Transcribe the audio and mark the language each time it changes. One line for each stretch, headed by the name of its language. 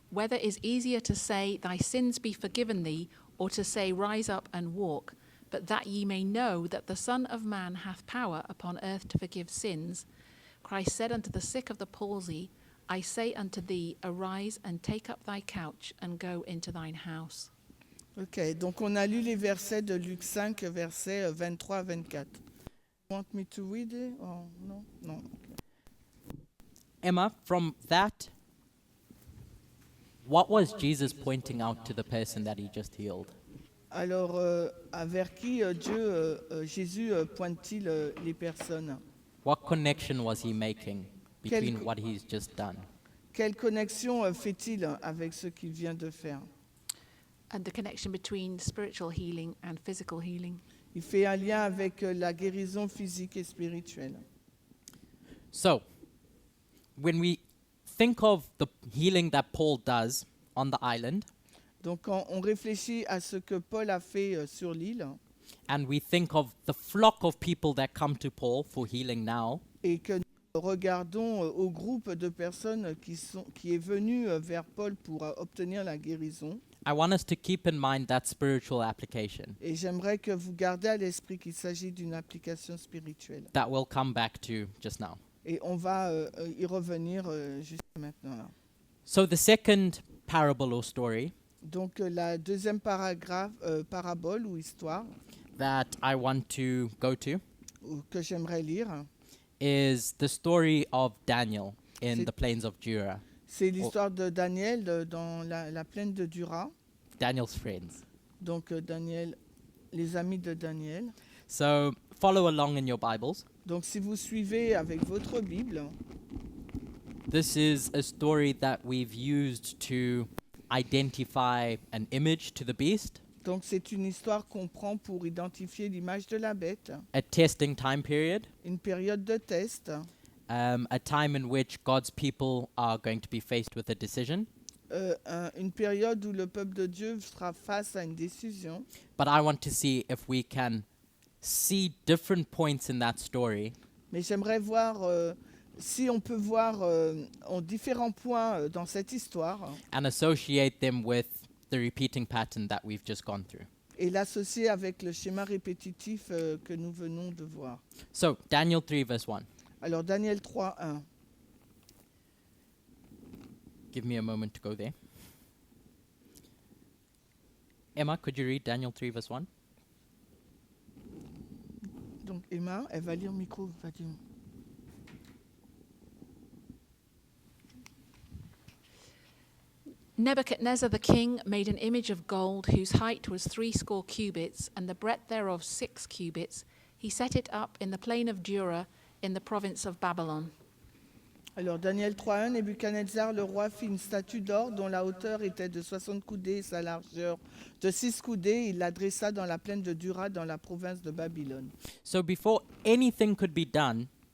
English: Whether is easier to say, "Thy sins be forgiven thee," or to say, "Rise up and walk"? But that ye may know that the Son of Man hath power upon earth to forgive sins. Christ said unto the sick of the palsy, I say unto thee, arise and take up thy couch and go into thine house.
French: ok, donc on a lu les versets de Luc 5, versets 23 à 24.
English: You want me to read it?
French: Oh, non? Non.
English: Emma, from that, what was Jesus pointing out to the person that he just healed?
French: Alors, vers qui Jésus pointe-t-il les personnes?
English: What connection was he making between
French: Quel-
English: what he's just done?
French: Quelle connexion fait-il avec ce qu'il vient de faire?
English: And the connection between spiritual healing and physical healing.
French: Il fait un lien avec la guérison physique et spirituelle.
English: So, when we think of the healing that Paul does on the island,
French: Donc, quand on réfléchit à ce que Paul a fait sur l'île,
English: and we think of the flock of people that come to Paul for healing now,
French: et que nous regardons au groupe de personnes qui est venu vers Paul pour obtenir la guérison,
English: I want us to keep in mind that spiritual application
French: et j'aimerais que vous gardez à l'esprit qu'il s'agit d'une application spirituelle.
English: that we'll come back to just now.
French: Et on va y revenir juste maintenant. Là.
English: So, the second parable or story
French: Donc, la deuxième parabole ou histoire
English: that I want to go to
French: que j'aimerais lire,
English: is the story of Daniel in
French: C'est-
English: the plains of Jura,
French: c'est l'histoire de Daniel dans la plaine de Dura.
English: Daniel's friends.
French: Donc, Daniel, les amis de Daniel.
English: So, follow along in your Bibles.
French: Donc, si vous suivez avec votre Bible,
English: This is a story that we've used to identify an image to the beast,
French: donc c'est une histoire qu'on prend pour identifier l'image de la bête,
English: a testing time period,
French: une période de test,
English: a time in which God's people are going to be faced with a decision.
French: une période où le peuple de Dieu sera face à une décision.
English: But I want to see if we can see different points in that story
French: Mais j'aimerais voir si on peut voir en différents points dans cette histoire
English: and associate them with the repeating pattern that we've just gone through.
French: et l'associer avec le schéma répétitif que nous venons de voir.
English: So, Daniel 3, verse 1.
French: Alors Daniel 3, 1.
English: Give me a moment to go there. Emma, could you read Daniel 3, verse 1?
French: Donc Emma, elle va lire micro, va dire.
English: Nebuchadnezzar the king made an image of gold whose height was 80 cubits and the breadth thereof 6 cubits. He set it up in the plain of Dura in the province of Babylon.
French: Alors Daniel 3.1, Nebuchadnezzar le roi fit une statue d'or dont la hauteur était de 60 coudées et sa largeur de 6 coudées. Il l'adressa dans la plaine de Dura dans la province de Babylone.
English: So, before anything could be done,